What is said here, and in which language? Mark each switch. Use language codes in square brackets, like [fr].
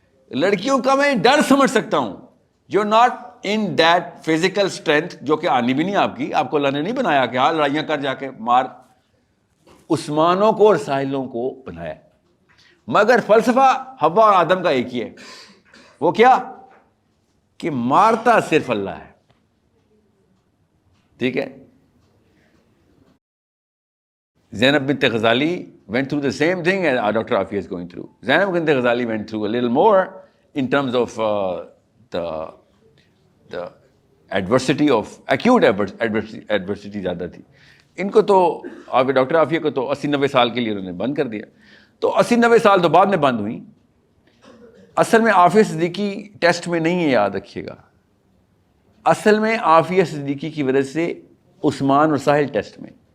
[ur] لڑکیوں کا میں ڈر سمجھ سکتا ہوں. [en] you not in that physical strength [ur] جو کہ آنی بھی نہیں آپ کی, آپ کو اللہ نے نہیں بنایا کہ ہاں لڑائیاں کر جا کے مار. عثمانوں کو اور ساحلوں کو بنایا, مگر فلسفہ حوا اور آدم کا ایک ہی ہے. وہ کیا کہ مارتا صرف اللہ ہے. ٹھیک ہے, [en] Zainab bint Ghazali went through the same thing as Dr. Afia is going through. Zainab bint Ghazali went through a little more in terms of the adversity of acute adversity [ur] زیادہ تھی. ان کو تو ڈاکٹر عافیہ کو تو 80-90 سال کے لیے انہوں نے بند کر دیا. تو 80-90 سال تو بعد میں بند ہوئی. اصل میں عافیہ صدیقی ٹیسٹ میں نہیں ہے, یاد رکھیے گا. اصل میں عافیہ صدیقی کی وجہ سے عثمان اور ساحل ٹیسٹ میں.